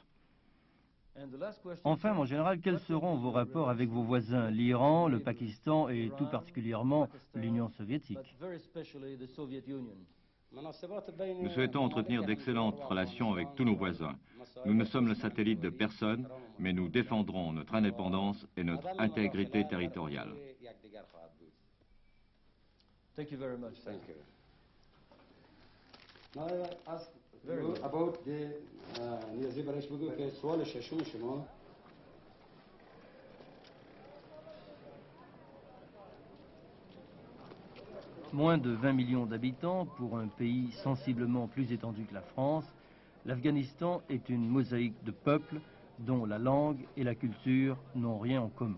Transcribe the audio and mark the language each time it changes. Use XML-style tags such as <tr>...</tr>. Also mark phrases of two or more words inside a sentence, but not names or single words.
<fr>Enfin, mon général, quels seront vos rapports avec vos voisins, l'Iran, le Pakistan et tout particulièrement l'Union soviétique? Nous souhaitons entretenir d'excellentes relations avec tous nos voisins. Nous ne sommes le satellite de personne, mais nous défendrons notre indépendance et notre intégrité territoriale.</fr> <en>Thank you very much. Thank you. Now I ask you about the</en> <fa>نیازی برایش بگو که سوال ششم شما</fa> <fr>Moins de 20 millions d'habitants pour un pays sensiblement plus étendu que la France, l'Afghanistan est une mosaïque de peuples dont la langue et la culture n'ont rien en commun.</fr>